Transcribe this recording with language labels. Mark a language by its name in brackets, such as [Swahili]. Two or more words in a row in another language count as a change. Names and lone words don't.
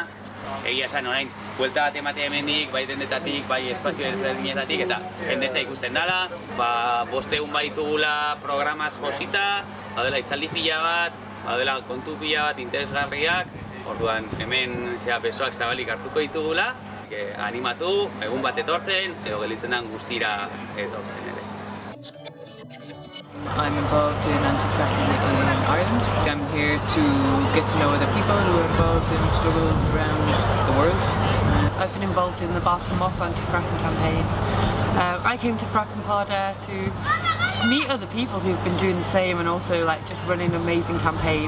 [Basque] Egia esan orain, buelta bat ematea hemendik, bai dendetatik, bai espazio ezberdinetatik, eta jendetza ikusten dela, 5 egun baditugula programaz josita, badela itzaldi pila bat, badela kontu pila bat interesgarriak, orduan hemen besoak zabalik hartuko ditugula, animatu, egun bat etortzen, edo gelditzen den guztira etortzen ere. [English] I'm involved in anti-fracking in Ireland. I'm here to get to know other people who are involved in struggles around the world. I've been involved in the Barton Moss anti-fracking campaign. I came to Frakanpada to meet other people who've been doing the same and also just running an amazing campaign.